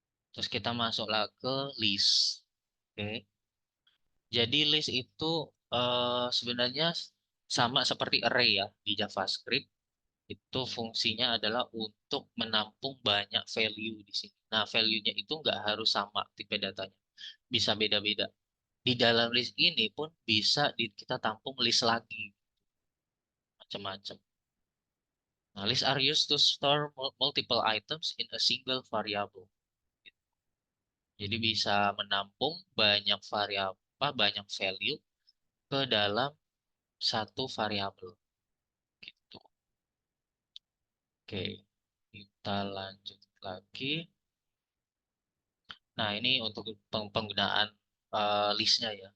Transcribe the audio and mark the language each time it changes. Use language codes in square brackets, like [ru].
[id] Terus kita masuklah ke list. Oke. Jadi list itu sebenarnya sama seperti array ya di JavaScript. Itu fungsinya adalah untuk menampung banyak value di sini. Nah, value-nya itu nggak harus sama tipe datanya. Bisa beda-beda. Di dalam list ini pun bisa kita tampung list lagi, macam-macam. [en] Nah, list are used to store multiple items in a single variable. [id] Jadi bisa menampung banyak variabel, banyak value ke dalam satu variabel gitu. Oke, kita lanjut lagi. Nah, ini untuk penggunaan listnya ya.